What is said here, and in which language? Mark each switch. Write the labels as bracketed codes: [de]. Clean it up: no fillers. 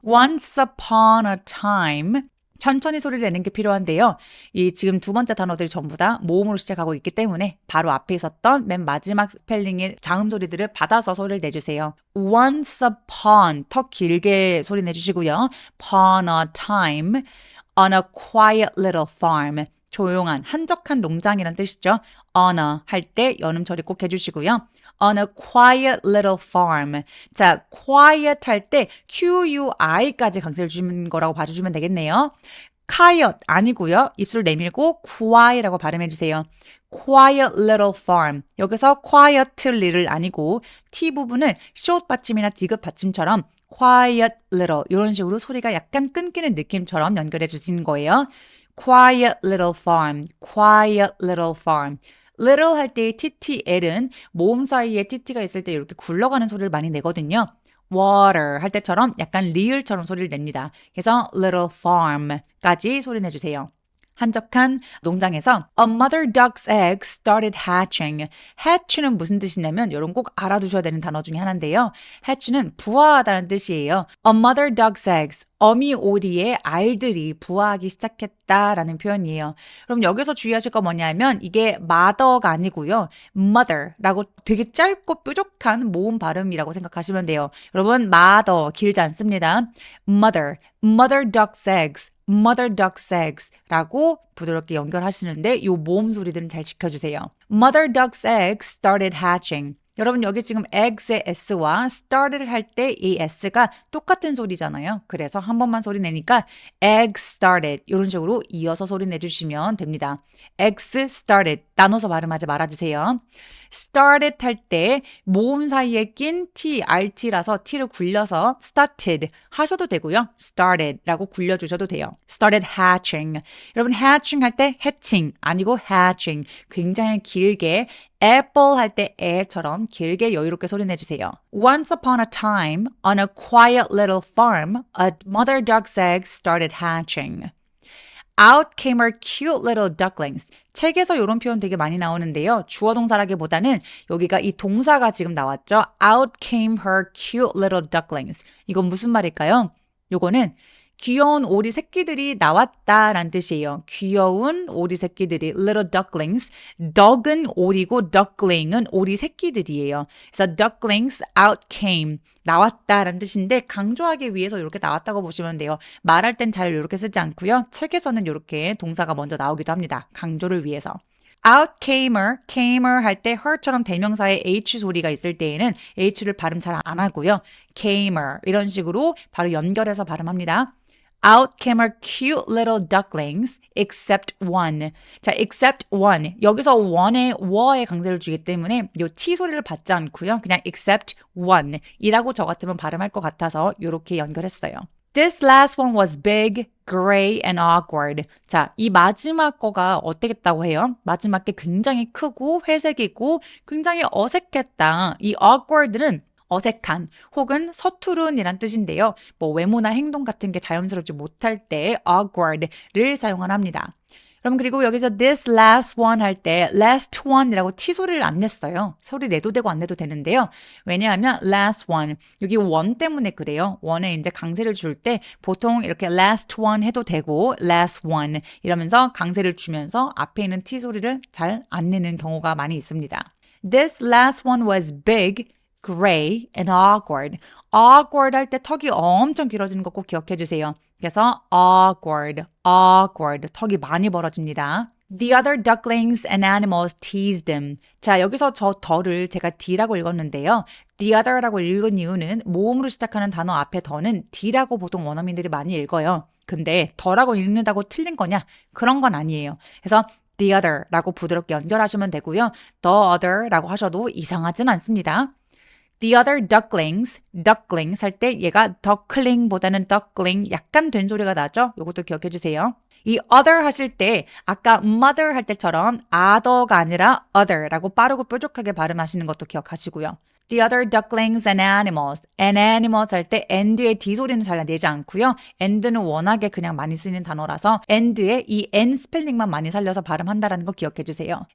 [en] Once upon a time [ko] 천천히 소리를 내는 게 필요한데요. 이 지금 두 번째 단어들이 전부 다 모음으로 시작하고 있기 때문에 바로 앞에 있었던 맨 마지막 스펠링의 자음 소리들을 받아서 소리를 내주세요. Once upon 더 길게 소리 내주시고요. [en] Upon a time on a quiet little farm [ko] 조용한 한적한 농장이라는 뜻이죠. On a 할 때 연음 처리 꼭 해주시고요. [en] On a quiet little farm. [ko] 자, quiet 할 때 QUI까지 강세를 주시는 거라고 봐주시면 되겠네요. quiet 아니고요. 입술 내밀고 quiet라고 발음해주세요. [en] Quiet little farm. [ko] 여기서 quiet little 아니고 T 부분을 short 받침이나 디귿 받침처럼 quiet little 이런 식으로 소리가 약간 끊기는 느낌처럼 연결해 주시는 거예요. [en] Quiet little farm. Quiet little farm. [ko] little 할 때의 TTL은 모음 사이에 TT가 있을 때 이렇게 굴러가는 소리를 많이 내거든요. water 할 때처럼 약간 리을처럼 소리를 냅니다. 그래서 little farm까지 소리 내주세요. 한적한 농장에서 [en] A mother duck's eggs started hatching. [ko] hatch는 무슨 뜻이냐면 이런 꼭 알아두셔야 되는 단어 중에 하나인데요. hatch는 부화하다는 뜻이에요. [en] A mother duck's eggs. [ko] 어미 오리의 알들이 부화하기 시작했다라는 표현이에요. 그럼 여기서 주의하실 거 뭐냐면 이게 mother가 아니고요. mother라고 되게 짧고 뾰족한 모음 발음이라고 생각하시면 돼요. 여러분 mother 길지 않습니다. [en] mother duck's eggs. [ko] mother duck's eggs 라고 부드럽게 연결하시는데 이 모음 소리들은 잘 지켜주세요. [en] Mother duck's eggs started hatching. [ko] 여러분 여기 지금 eggs의 s와 started 할 때 이 s가 똑같은 소리잖아요. 그래서 한 번만 소리 내니까 eggs started 이런 식으로 이어서 소리 내주시면 됩니다. eggs started 나눠서 발음하지 말아주세요. started 할 때 모음 사이에 낀 t, rt라서 t를 굴려서 started 하셔도 되고요. started라고 굴려주셔도 돼요. [en] started hatching. [ko] 여러분 hatching 할 때 hatching 아니고 hatching. 굉장히 길게 apple 할 때 에처럼 길게 여유롭게 소리 내주세요. [en] Once upon a time, on a quiet little farm, a mother duck's eggs started hatching. Out came her cute little ducklings. [ko] 책에서 이런 표현 되게 많이 나오는데요. 주어 동사라기보다는 여기가 이 동사가 지금 나왔죠. [en] Out came her cute little ducklings. [ko] 이건 무슨 말일까요? 요거는 귀여운 오리 새끼들이 나왔다라는 뜻이에요. 귀여운 오리 새끼들이 little ducklings. duck은 오리고 duckling은 오리 새끼들이에요. 그래서 ducklings out came. 나왔다라는 뜻인데 강조하기 위해서 이렇게 나왔다고 보시면 돼요. 말할 땐 잘 이렇게 쓰지 않고요. 책에서는 이렇게 동사가 먼저 나오기도 합니다. 강조를 위해서. Out came her 할 때 her처럼 대명사에 h 소리가 있을 때에는 h를 발음 잘 안 하고요. came her 이런 식으로 바로 연결해서 발음합니다. [en] Out came her cute little ducklings, except one. [ko] 자, [en] except one. [ko] 여기서 one에 were에 강세를 주기 때문에 이 t 소리를 받지 않고요. 그냥 except one 이라고 저 같으면 발음할 것 같아서 이렇게 연결했어요. [en] This last one was big, gray, and awkward. [ko] 자, 이 마지막 거가 어땠다고 해요? 마지막 게 굉장히 크고 회색이고 굉장히 어색했다. 이 awkward는 어색한 혹은 서투른이란 뜻인데요. 뭐 외모나 행동 같은 게 자연스럽지 못할 때 awkward를 사용을 합니다. 그럼 그리고 여기서 this last one 할 때 last one이라고 T 소리를 안 냈어요. 소리 내도 되고 안 내도 되는데요. 왜냐하면 last one 여기 one 때문에 그래요. one에 이제 강세를 줄 때 보통 이렇게 last one 해도 되고 last one 이러면서 강세를 주면서 앞에 있는 T 소리를 잘 안 내는 경우가 많이 있습니다. [en] This last one was big, gray, and awkward. [ko] awkward 할 때 턱이 엄청 길어지는 거 꼭 기억해 주세요. 그래서 awkward, 턱이 많이 벌어집니다. [en] The other ducklings and animals teased him. [ko] 자, 여기서 저 더를 제가 D라고 읽었는데요. The other라고 읽은 이유는 모음으로 시작하는 단어 앞에 더는 D라고 보통 원어민들이 많이 읽어요. 근데 더라고 읽는다고 틀린 거냐? 그런 건 아니에요. 그래서 the other라고 부드럽게 연결하시면 되고요. the other라고 하셔도 이상하진 않습니다. The other ducklings 할 때 얘가 duckling보다는 duckling 약간 된 소리가 나죠? 이것도 기억해 주세요. 이 other 하실 때 아까 mother 할 때처럼 other가 아니라 other라고 빠르고 뾰족하게 발음하시는 것도 기억하시고요. The other ducklings and animals 할 때 and의 D 소리는 잘 내지 않고요. and는 워낙에 그냥 많이 쓰이는 단어라서 and의 이 n 스펠링만 많이 살려서 발음한다라는 거 기억해 주세요.